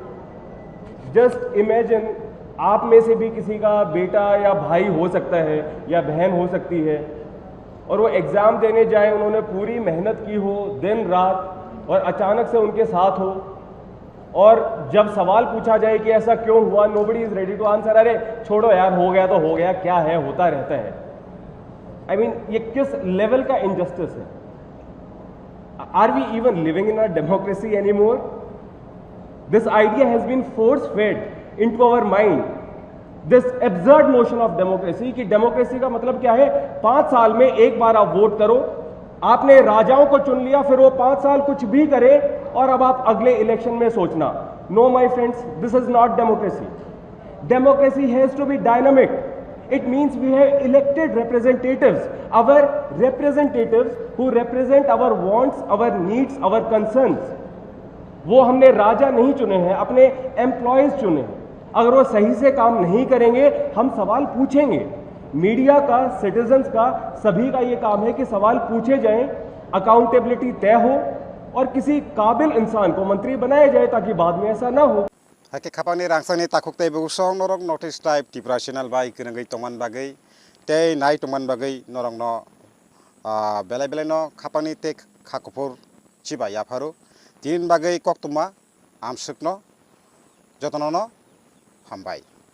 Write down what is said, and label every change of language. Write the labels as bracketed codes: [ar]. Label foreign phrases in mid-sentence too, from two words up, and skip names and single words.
[en] just imagine [hi] आप में से भी किसी का बेटा या भाई हो सकता है या बहन हो सकती है और वो एग्ज़ाम देने जाए, उन्होंने पूरी मेहनत की हो दिन रात और अचानक से उनके साथ हो और जब सवाल पूछा जाए कि ऐसा क्यों हुआ, [en] nobody is ready to answer. [hi] अरे छोड़ो यार, हो गया तो हो गया, क्या है, होता रहता है। [en] I mean [hi] ये किस लेवल का इनजस्टिस है? [en] Are we even living in a democracy anymore? This idea has been force-fed into our mind. This absurd notion of democracy [hi] कि democracy का मतलब क्या है? 5 साल में एक बार आप वोट करो, आपने राजाओं को चुन लिया, फिर वो 5 साल कुछ भी करे और अब आप अगले इलेक्शन में सोचना। [en] No, my friends, this is not democracy. Democracy has to be dynamic. It means we have elected representatives, our representatives who represent our wants, our needs, our concerns. [hi] वो हमने राजा नहीं चुने हैं, अपने एम्प्लॉयज चुने हैं। अगर वो सही से काम नहीं करेंगे हम सवाल पूछेंगे। मीडिया का, सिटीजन्स का, सभी का ये काम है कि सवाल पूछे जाएं, अकाउंटेबिलिटी तय हो और किसी काबिल इंसान को मंत्री बनाया जाए ताकि बाद में ऐसा ना हो। [trp] हाके खापानि रांगसानि ताकुकतै बुसं नरक नॉर्थ ईस्ट लाइव त्रिपुरा चैनल बाय गोनोंगै तमान बागै ते नाय तमान बागै नरक न बेलाय बेलाय न खापानि ते खाकुफुर चिबा याफारु तीन बागै कक्तमा आमसुकनो जतन न हामबाय।